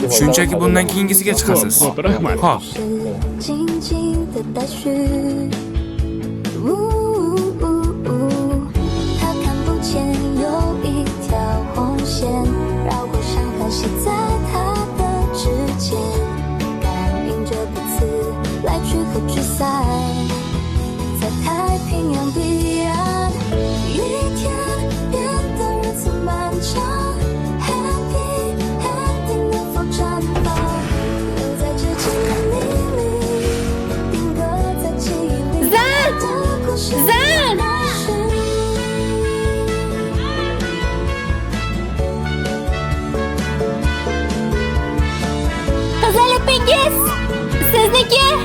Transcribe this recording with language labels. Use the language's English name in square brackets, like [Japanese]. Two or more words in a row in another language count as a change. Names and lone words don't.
[Uzbek] Shunchaki bundan keyingisiga chiqasiz. Xo'p, rahmat. Xo'p. [Chinese] 静静的待续。他看不见有一条红线，绕过山河系在他的指尖，感应着彼此来去和聚散，在太平洋彼岸，一天变得如此漫长。 [English] Happy ending [Chinese] 能否绽放？留在之前的秘密，定格在记忆里的故事。 [Uzbek] Qizaloqingiz sizniki.